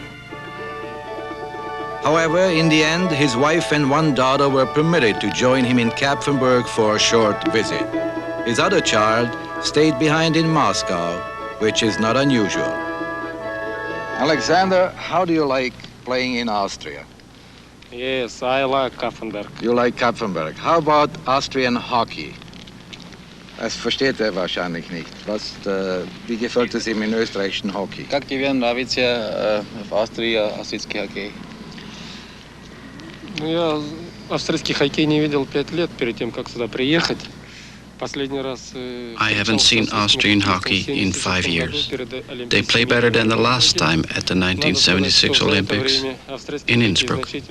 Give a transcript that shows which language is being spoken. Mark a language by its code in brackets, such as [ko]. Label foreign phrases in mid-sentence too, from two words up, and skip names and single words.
[en] However, in the end, his wife and one daughter were permitted to join him in Kapfenberg for a short visit. His other child stayed behind in Moscow, which is not unusual. Alexander, how do you like playing in Austria? Yes, I like Kapfenberg. You like Kapfenberg. How about Austrian hockey? [de] Das versteht er wahrscheinlich nicht. Wie gefällt es ihm in österreichischen Hockey? [ru] Как тебе нравится в Австрии австрийский хоккей? Ну, я австрийский хоккей не видел 5 лет перед тем, как сюда приехать. Последний раз... [en] I haven't seen Austrian hockey in 5 years. They play better than the last time at the 1976 Olympics in Innsbruck.